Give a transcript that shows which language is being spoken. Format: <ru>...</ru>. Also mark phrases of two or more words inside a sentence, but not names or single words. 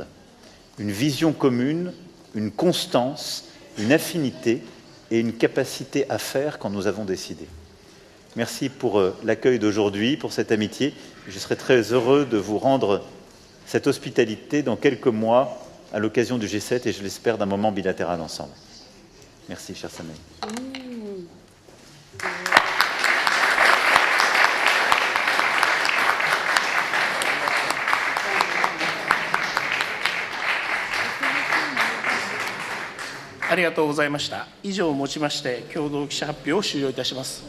<fr>Une vision commune, une constance, une affinité et une capacité à faire quand nous avons décidé. Merci pour l'accueil d'aujourd'hui, pour cette amitié. Je serai très heureux de vous rendre cette hospitalité dans quelques mois à l'occasion du G7 et je l'espère d'un moment bilatéral ensemble. Merci, cher Samuel.</fr> <ja>ありがとうございました。以上をもちまして共同記者発表を終了いたします。</ja>